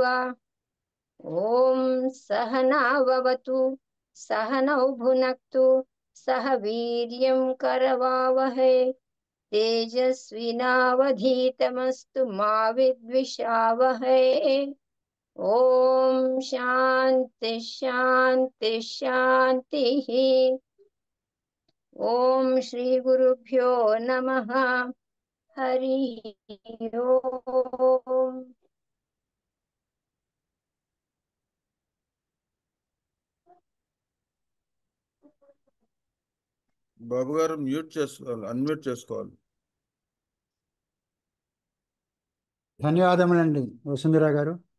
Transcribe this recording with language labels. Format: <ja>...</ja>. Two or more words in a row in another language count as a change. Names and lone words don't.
<sa>ओम सहनाववतु सहनौ भुनक्तु सह वीर्यं करवावहै तेजस्विनावधीतमस्तु मा विद्विषावहै। ओम शांति शांति शांति। ओम श्री गुरुभ्यो नमः। हरि ओम।</sa> <te>బాబు గారు మ్యూట్ చేసుకోవాలి, అన్మ్యూట్ చేసుకోవాలి. ధన్యవాదములండి వసుంధరా గారు.</te>